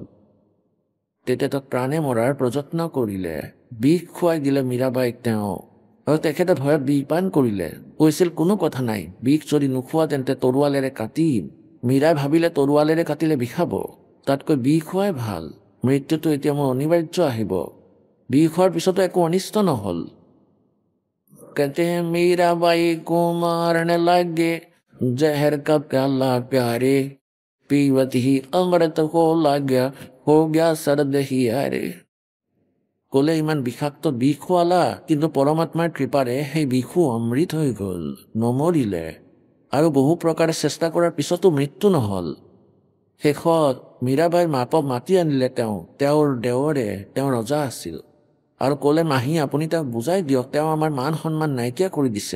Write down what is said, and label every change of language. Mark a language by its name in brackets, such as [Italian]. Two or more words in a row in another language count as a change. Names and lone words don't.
[Assamese] তেতিয়া তেওঁক প্ৰাণে মৰাৰ প্ৰযত্ন কৰিলে, বিষ খুৱাই দিলে মীৰাবাইক তেওঁ, আৰু তেখেতে ভয়ত বিষ পান কৰিলে। কৈছিল কোনো কথা নাই, বিষ যদি নোখোৱা তেন্তে তৰোৱালেৰে কাটিম। মীৰাই ভাবিলে তৰোৱালেৰে কাটিলে বিষাব, তাতকৈ বিষ খোৱাই ভাল, মৃত্যুটো এতিয়া মোৰ অনিবাৰ্য আহিব। বিষ খোৱাৰ পিছতো একো অনিষ্ট নহ'ল। [Hindi] कहते हैं मीराबाई को मारने लगे जहर का प्याला प्यारे, पीवत ही अमृत हो गया सर्द ही आरे। [Assamese] ক'লে ইমান বিষাক্ত বিষ খোৱালা, কিন্তু পৰমাত্মাৰ কৃপাৰে সেই বিষো অমৃত হৈ গ'ল, নমৰিলে, আৰু বহু প্ৰকাৰে চেষ্টা কৰাৰ পিছতো মৃত্যু নহ'ল। শেষত মীৰাবাইৰ মাকক মাতি আনিলে তেওঁৰ দেৱৰে, তেওঁ ৰজা আছিল, আৰু ক'লে মাহী আপুনি তেওঁক বুজাই দিয়ক, তেওঁ আমাৰ মান সন্মান নাইকিয়া কৰি দিছে।